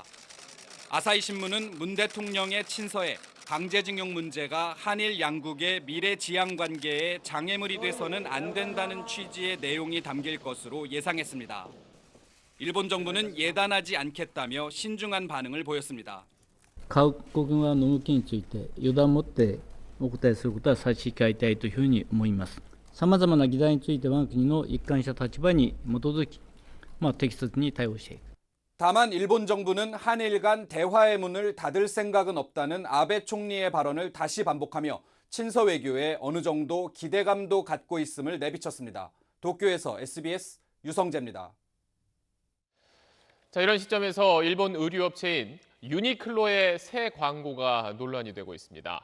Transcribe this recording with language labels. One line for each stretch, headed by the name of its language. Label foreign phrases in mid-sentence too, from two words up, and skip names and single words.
Korean: 아사히 신문은 문 대통령의 친서에 강제징용 문제가 한일 양국의 미래 지향 관계에 장애물이 돼서는 안 된다는 취지의 내용이 담길 것으로 예상했습니다. 일본 정부는 예단하지 않겠다며 신중한 반응을 보였습니다.
Japanese: 各国側の動きについて予断を持ってお答えすることは差し控えたいというふうに思います。さまざまな議題について我が国の一貫した立場に基づき、適切に対応していく。
Korean: 다만 일본 정부는 한일 간 대화의 문을 닫을 생각은 없다는 아베 총리의 발언을 다시 반복하며 친서 외교에 어느 정도 기대감도 갖고 있음을 내비쳤습니다. 도쿄에서 SBS 유성재입니다. 자, 이런 시점에서 일본 의류업체인 유니클로의 새 광고가 논란이 되고 있습니다.